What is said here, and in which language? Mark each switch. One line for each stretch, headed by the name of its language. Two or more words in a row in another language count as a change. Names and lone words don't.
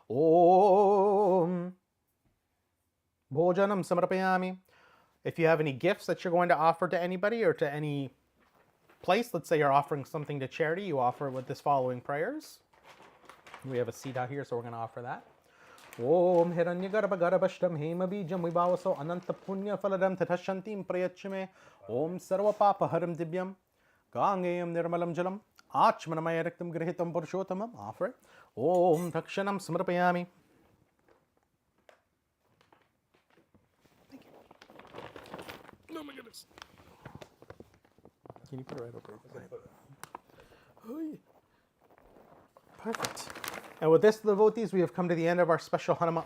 Sanskrit: Om Bhojanam Samarpayami.
English: If you have any gifts that you're going to offer to anybody or to any place, let's say you're offering something to charity, you offer it with this following prayers. We have a Sita here, so we're going to offer that.
Sanskrit: Om Hiranyagarbha Garbhashtam Hema Bijam Vibhavaso Ananta Punya Faladam Tathashantim Prayachime. Om Sarva Papa Haram Dibyam Gangayam Nirmalam Jalam Achmanamaya Raktam Grihitam Purushottamam.
English: Offer it.
Sanskrit: Om Takshanam Smrpayami.
English: Thank you. Oh my goodness. Can you put it right over? Perfect. And with this, devotees, we have come to the end of our special Hanuman.